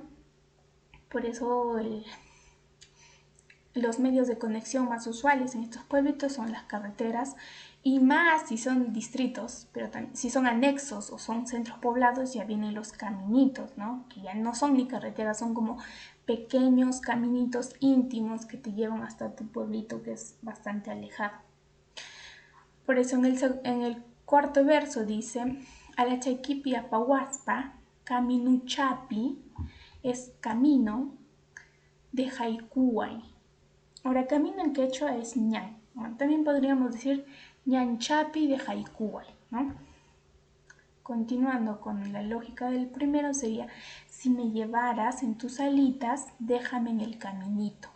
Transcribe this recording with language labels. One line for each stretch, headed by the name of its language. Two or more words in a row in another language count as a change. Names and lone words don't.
Spanish: Por eso los medios de conexión más usuales en estos pueblitos son las carreteras Y más si son distritos, pero si son anexos o son centros poblados, ya vienen los caminitos, ¿no? Que ya no son ni carreteras, son como pequeños caminitos íntimos que te llevan hasta tu pueblito, que es bastante alejado. Por eso en el cuarto verso dice,
Quechua: Alachaquipi apahuaspa, caminuchapi,
Spanish: es camino de Haikuay. Ahora, camino en quechua es ñan. Bueno, también podríamos decir ñanchapi de Haikuay, ¿no? Continuando con la lógica del primero sería, si me llevaras en tus alitas, déjame en el caminito.